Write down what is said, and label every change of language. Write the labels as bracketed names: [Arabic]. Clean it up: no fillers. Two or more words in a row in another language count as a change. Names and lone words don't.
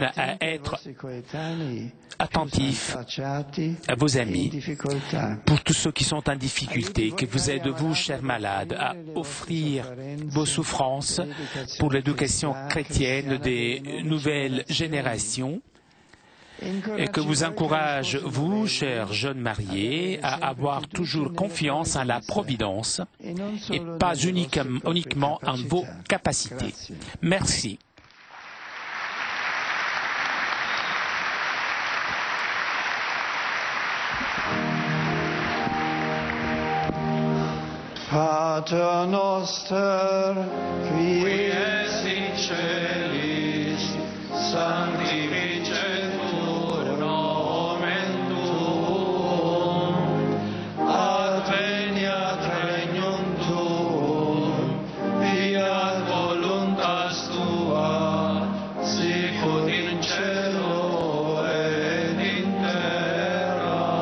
[French] à être attentifs à vos amis, pour tous ceux qui sont en difficulté, que vous êtes, vous, chers malades, à offrir vos souffrances pour l'éducation chrétienne des nouvelles générations, et que vous encourage, vous, chers jeunes mariés, à avoir toujours confiance en la providence et pas uniquement en vos capacités. Merci. [Latin] Pater noster, qui es in celis, sanctificetur nomen tuum, adveniat regnum tuum, fiat voluntas tua, sicut in cielo et in terra.